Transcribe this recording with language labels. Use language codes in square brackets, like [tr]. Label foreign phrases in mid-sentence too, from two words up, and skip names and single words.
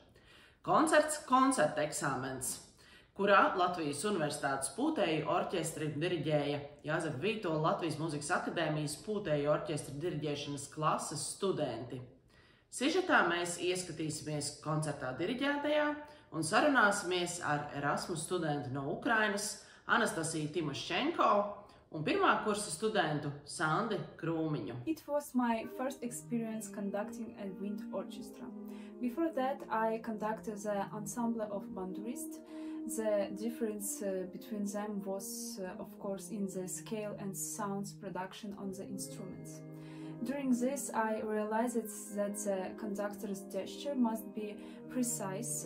[lv] Koncerts koncerta eksāmens. kurā Latvijas Universitātes pūtēju orķestri diriģēja Jāzepa Vītola Latvijas Mūzikas akadēmijas pūtēju orķestra diriģēšanas klases studenti. Sižetā mēs ieskatīsimies koncertā diriģētajā un sarunāsimies ar Erasmus studentu no Ukrainas Anastasiju Timošenko un pirmā kursa studentu Sandi Krūmiņu. [en] It was my first experience conducting a wind orchestra. Before that, I conducted the ensemble of bandurists. The difference between them was, of course, in the scale and sounds production on the instruments. During this, I realized that the conductor's gesture must be precise.